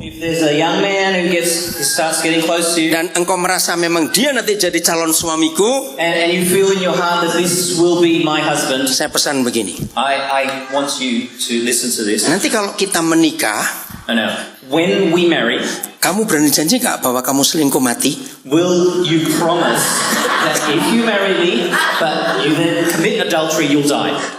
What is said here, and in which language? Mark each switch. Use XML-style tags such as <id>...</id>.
<en>If there's a young man who starts getting close to you,</en> <id>dan engkau merasa memang dia nanti jadi calon suamiku,</id> <en>and you feel in your heart that this will be my husband,</en> <id>saya pesan begini.</id> <en>I want you to listen to this.</en> <id>Nanti kalau kita menikah,</id> <en>Now, when we marry,</en> <id>kamu berani janji gak bahwa kamu selingkuh mati?</id> <en>will you promise that if you marry me, but you then commit adultery, you'll die?</en>